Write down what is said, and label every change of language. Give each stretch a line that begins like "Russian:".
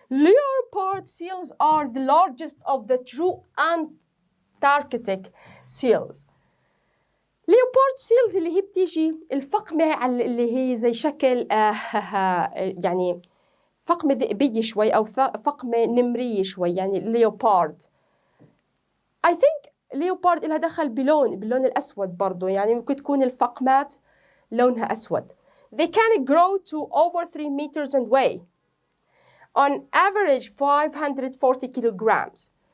English: Leopard seals are the largest of the true Antarctic seals.
Arabic: Leopard seals اللي هي بتيجي الفقمة اللي هي زي شكل يعني فقمة ذئبية شوي أو فقمة نمرية شوي يعني leopard. I think leopard إلها دخل باللون الأسود برضو يعني ممكن تكون الفقمات لونها أسود.
English: They can grow to over 3 meters and weigh on average 540 kilograms.